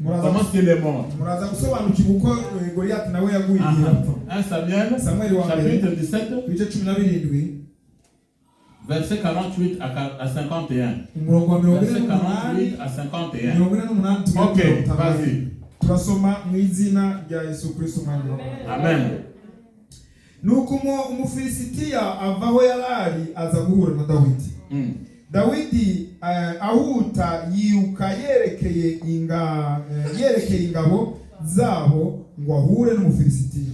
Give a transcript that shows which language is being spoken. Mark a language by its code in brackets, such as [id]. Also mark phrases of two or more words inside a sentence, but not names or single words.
[fr] Comment est-ce qu'il est mort. 1 Samuel chapitre 17, verset 48 à 51. Verset 48 à 51. Ok, vas-y. Amen. [rw] nuko umufilisitiya ava aho yarari aza guhura na Dawidi. Dawidi ahuta yiruka yerekeye ingabo zabo ngo ahure n'umufilisitiya.